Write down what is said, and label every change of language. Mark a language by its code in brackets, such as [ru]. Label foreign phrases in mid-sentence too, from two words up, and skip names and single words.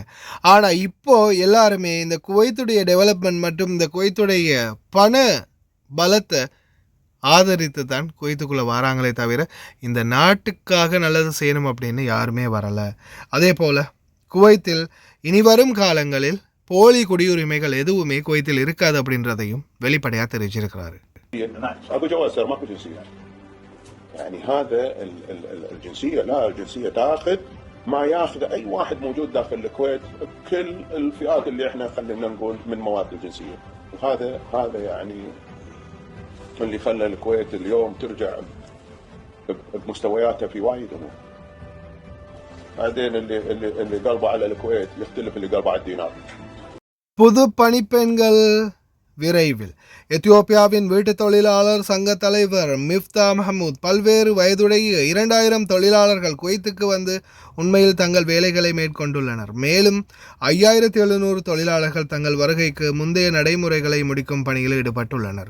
[ta] ஆனால் இப்போது எல்லாருமே இந்த குவைத்துடைய டெவலப்மெண்ட் மற்றும் இந்த குவைத்துடைய பண பலத்தை ஆதரித்து தான் குவைத்துக்குள்ளே வராங்களே தவிர இந்த நாட்டுக்காக நல்லது செய்யணும் அப்படின்னு யாருமே வரலை. அதே போல் குவைத்தில் இனி வரும் காலங்களில் போலி குடியுரிமைகள் எதுவுமே குவைத்தில் இருக்காது அப்படின்றதையும் வெளிப்படையாக தெரிவிச்சிருக்கிறாரு. [ar] يعني هذا الجنسية لا الجنسية تاخذ ما ياخذ أي واحد موجود داخل الكويت بكل الفئات اللي احنا خلينا نقول من مواد الجنسية. وهذا يعني اللي خلى الكويت اليوم ترجع بمستوياتها في وايد أمور. بعدين اللي قلبه على الكويت يختلف اللي قلبه على الدينار. [ta] புது பணிப்பெண்கள் விரைவில். எத்தியோப்பியாவின் வீட்டு தொழிலாளர் சங்க தலைவர் மிஃப்தா மஹமூத் பல்வேறு வயதுடைய 2000 தொழிலாளர்கள் குவைத்துக்கு உண்மையில் தங்கள் வேலைகளை மேற்கொண்டுள்ளனர். மேலும் 5700 தொழிலாளர்கள் தங்கள் வருகைக்கு முந்தைய நடைமுறைகளை முடிக்கும் பணியில் ஈடுபட்டுள்ளனர்.